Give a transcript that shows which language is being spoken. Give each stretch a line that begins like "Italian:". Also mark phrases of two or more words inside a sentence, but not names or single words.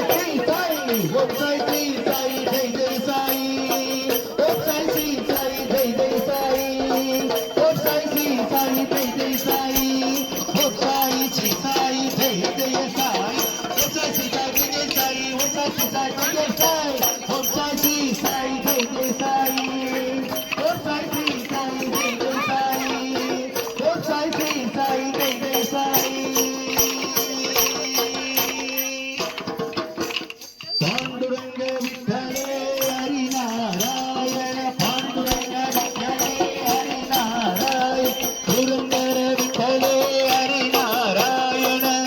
Tamil: ஸ்ரீ சாய் ஓம் சாய் ஸ்ரீ சாய் ஜெய் ஜெய் சாய் ஓம் சாய் ஸ்ரீ சாய் ஜெய் ஜெய் சாய் ஓம் சாய் ஸ்ரீ சாய் ஜெய் ஜெய் சாய் ஓம் சாய் ஸ்ரீ சாய் ஜெய் ஜெய் சாய் ஓம் சாய் ஸ்ரீ சாய் ஜெய் ஜெய் சாய் ஓம் சாய் ஸ்ரீ சாய் ஜெய் ஜெய் சாய் ஓம் சாய் ஸ்ரீ சாய் ஜெய் ஜெய் சாய் ஓம் சாய் ஸ்ரீ சாய் ஜெய் ஜெய் சாய் ஓம் சாய் ஸ்ரீ சாய் ஜெய் ஜெய் சாய்
Marathi: पांडुरंग विठ्ठले हरी नारायण पांडुरंग विठ्ठले हरी नारायण पुरंदर विठ्ठले हरी नारायण